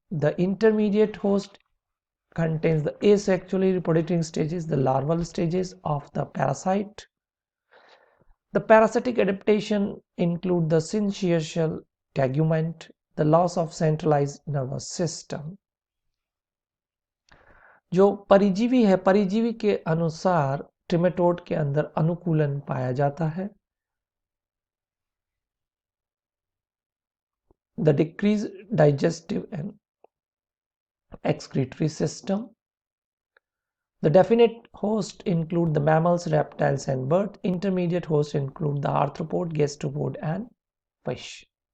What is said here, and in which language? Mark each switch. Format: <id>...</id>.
<en>The intermediate host contains the asexually reproducing stages, the larval stages of the parasite. The parasitic adaptation include the syncytial tegument, the loss of centralized nervous system.</en> <hi>जो परिजीवी है, परिजीवी के अनुसार ट्रिमेटोड के अंदर अनुकूलन पाया जाता है.</hi> <en>The decreased digestive and excretory system. The definite host include the mammals, reptiles and birds. Intermediate hosts include the arthropod, gastropod and fish.</en>